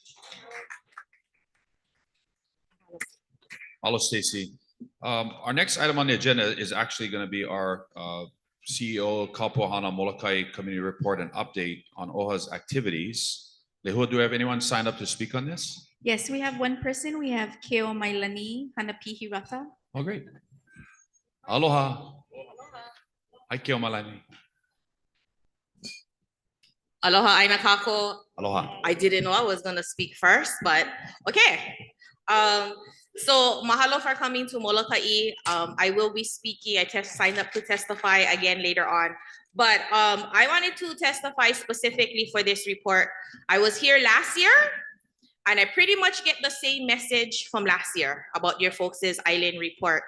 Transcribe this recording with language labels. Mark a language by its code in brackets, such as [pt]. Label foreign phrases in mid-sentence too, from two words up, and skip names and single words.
[haw] Mahalo, Stacy. [en] Our next item on the agenda is actually going to be our CEO Kapuahana Molokai Community Report and update on OHA's activities. Lehua, do we have anyone signed up to speak on this? Yes, we have one person. We have Keo Mailani Hanapihi Ratha. Oh, great. Aloha. Hi, Keo Malani. [haw] Aloha, Aina kako. Aloha. [en] I didn't know I was gonna speak first, but okay. So mahalo for coming to Molokai. I will be speaking. I signed up to testify again later on. But I wanted to testify specifically for this report. I was here last year, and I pretty much get the same message from last year about your folks' island report.